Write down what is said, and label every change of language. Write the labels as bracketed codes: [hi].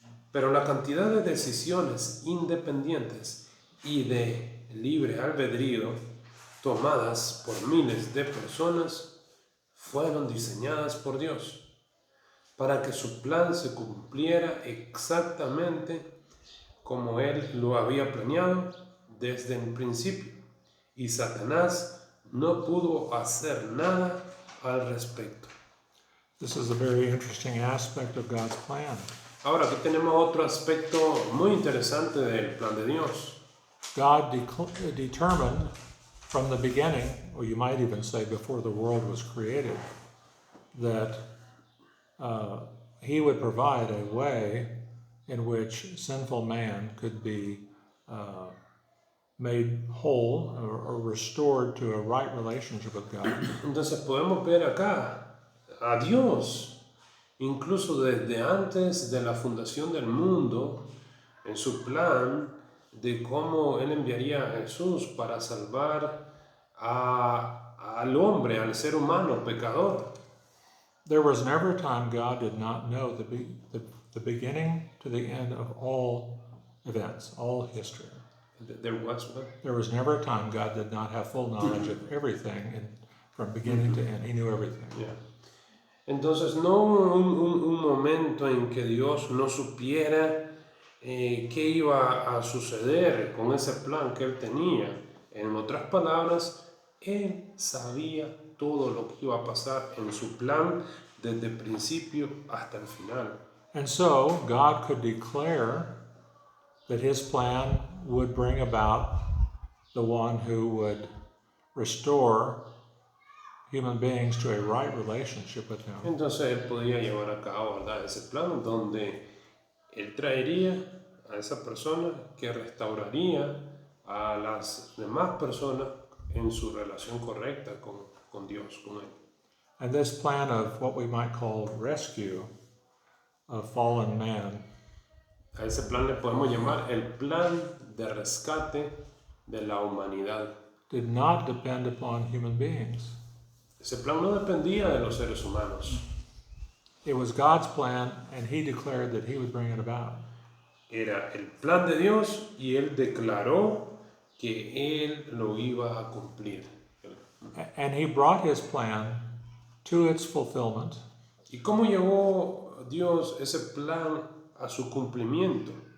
[es] Pero la cantidad de decisiones independientes y de libre albedrío tomadas por miles de personas fueron diseñadas por Dios para que su plan se cumpliera exactamente como Él lo había planeado desde el principio, y Satanás no pudo hacer nada al respecto. [en] This is a very interesting aspect of God's plan. [es] Ahora, aquí tenemos otro aspecto muy interesante del plan de Dios. [en] God determined from the beginning, or you might even say before the world was created, that He would provide a way in which sinful man could be made whole or restored to a right relationship with God. [es] Entonces podemos ver acá a Dios, incluso desde antes de la fundación del mundo, en su plan de cómo Él enviaría a Jesús para salvar al hombre, al ser humano pecador. [en] There was never a time God did not know the beginning to the end of all events, all history. There was one. There was never a time God did not have full knowledge of everything from beginning to end. He knew everything. Yeah. [es] Entonces no hubo un momento en que Dios no supiera qué iba a suceder con ese plan que Él tenía. En otras palabras, Él sabía todo lo que iba a pasar en su plan desde el principio hasta el final. [en] And so God could declare that His plan would bring about the one who would restore human beings to a right relationship with Him. [es] Entonces Él podía llevar a cabo, ¿verdad?, ese plan donde Él traería a esa persona que restauraría a las demás personas en su relación correcta con Dios, con Él. [en] And this plan of what we might call rescue of fallen man [es] A ese plan le podemos llamar el plan de rescate de la humanidad. [en] did not depend upon human beings. [es] Ese plan no dependía de los seres humanos. [en] It was God's plan, and He declared that He would bring it about. [es] Era el plan de Dios y Él declaró que Él lo iba a cumplir. [en] And He brought His plan to its fulfillment [es] ¿Y cómo llevó Dios ese plan a su cumplimiento?